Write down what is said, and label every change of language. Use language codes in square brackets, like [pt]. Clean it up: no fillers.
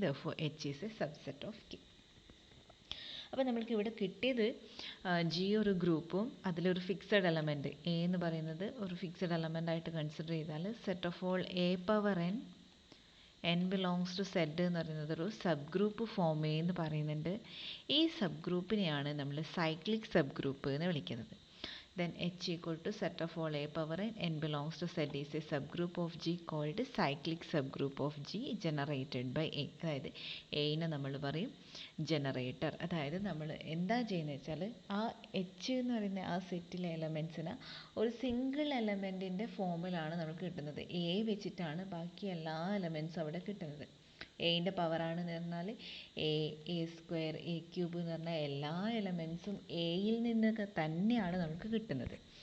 [en] Therefore H is a subset of K. [ml] അപ്പോൾ നമ്മൾക്ക് ഇവിടെ കിട്ടിയത് ജി ഒരു ഗ്രൂപ്പും അതിലൊരു ഫിക്സഡ് എലമെൻറ്റ് എ എന്ന് പറയുന്നത് ഒരു ഫിക്സഡ് എലമെൻ്റ് ആയിട്ട് കൺസിഡർ ചെയ്താൽ [en] set of all A power N belongs to Z [ml] എന്ന് പറയുന്നത് ഒരു സബ് ഗ്രൂപ്പ് ഫോം എന്ന് പറയുന്നുണ്ട്. ഈ സബ് ഗ്രൂപ്പിനെയാണ് നമ്മൾ സൈക്ലിക് സബ് ഗ്രൂപ്പ് എന്ന് വിളിക്കുന്നത്. [en] then H equal to set of all A power n belongs to Z is a subgroup of G called cyclic subgroup of G generated by A. [ml] അതായത് എയിനെ നമ്മൾ പറയും generator. അതായത് നമ്മൾ എന്താ ചെയ്യുന്നത് വെച്ചാൽ ആ എച്ച് എന്ന് പറയുന്ന ആ സെറ്റിലെ എലമെൻസിന് ഒരു സിംഗിൾ എലമെൻറ്റിൻ്റെ ഫോമിലാണ് നമുക്ക് കിട്ടുന്നത്. എ വെച്ചിട്ടാണ് ബാക്കി എല്ലാ എലമെൻസും അവിടെ കിട്ടുന്നത്. എയിൻ്റെ പവറാണെന്ന് പറഞ്ഞാൽ എ സ്ക്വയർ എ ക്യൂബ് എന്ന് പറഞ്ഞാൽ എല്ലാ എലമെൻസും എയിൽ നിന്നൊക്കെ തന്നെയാണ് നമുക്ക് കിട്ടുന്നത്.